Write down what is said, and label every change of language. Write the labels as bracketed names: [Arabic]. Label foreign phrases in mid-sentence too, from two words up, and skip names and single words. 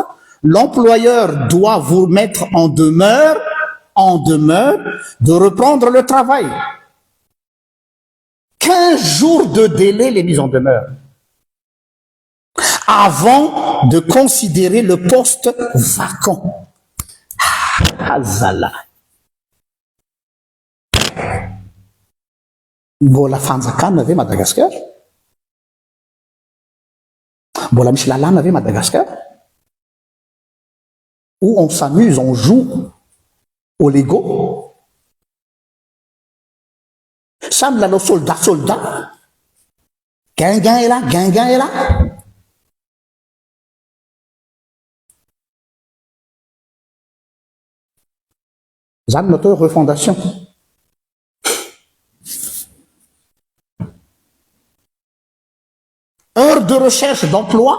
[French] L'employeur doit vous mettre en demeure de reprendre le travail. 15 jours de délai les mises en demeure avant de considérer le poste vacant. [Malagasy] Azala. Mbola fanjakana ave Madagascar? Mbola misy lalàna ave Madagascar? [French] Où on s'amuse, on joue au Lego? [Malagasy] Samy lalao soldat. [French] Guinguin est là. Zany notre refondation. Heures de recherche d'emploi.